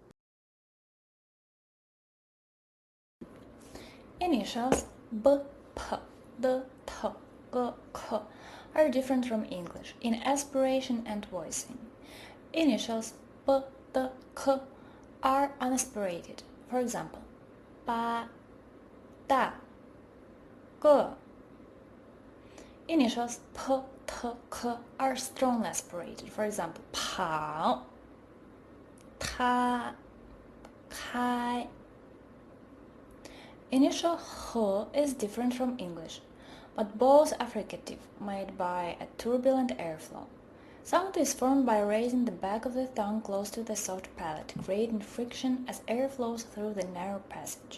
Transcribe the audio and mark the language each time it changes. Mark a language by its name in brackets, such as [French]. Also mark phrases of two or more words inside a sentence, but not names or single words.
[English] Initials b, p, d, t, g, k are different from English in aspiration and voicing. Initials b, d, k are unaspirated. For example, ba, da, g. Initials p, t, k are strongly aspirated. For example, pao, ta, kai. Initial h is different from English, but both are fricative, made by a turbulent airflow. Sound is formed by raising the back of the tongue close to the soft palate, creating friction as air flows through the narrow passage.